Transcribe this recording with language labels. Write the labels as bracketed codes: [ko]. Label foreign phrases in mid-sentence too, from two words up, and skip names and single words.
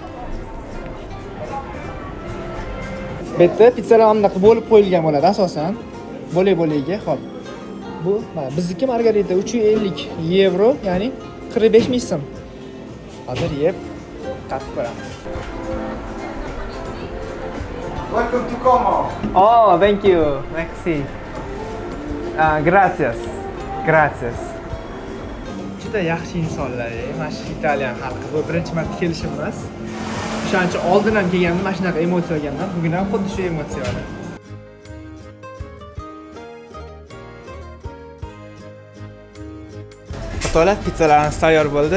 [uz] Bu yerda pizzalar bunaqa bo'lib qo'yilgan bo'ladi asosan. Bo'lak-bo'lagiga, xo'p. Bu bizniki margarita 350 yevro, ya'ni 45 ming so'm. Hozir yeb tatib ko'ramiz. [en] Welcome to Como. Oh, thank you. Merci. Gracias. Gracias. [uz] Juda yaxshi insonlar, mana shu Italiyan xalqi. Bu birinchi marta kelishim emas. O'shaning uchun oldin ham kelgandim, mana shunaqa emotsiya olganman. Bugun ham xuddi shu emotsiya oldim. To'la pizzalarimiz tayyor bo'ldi.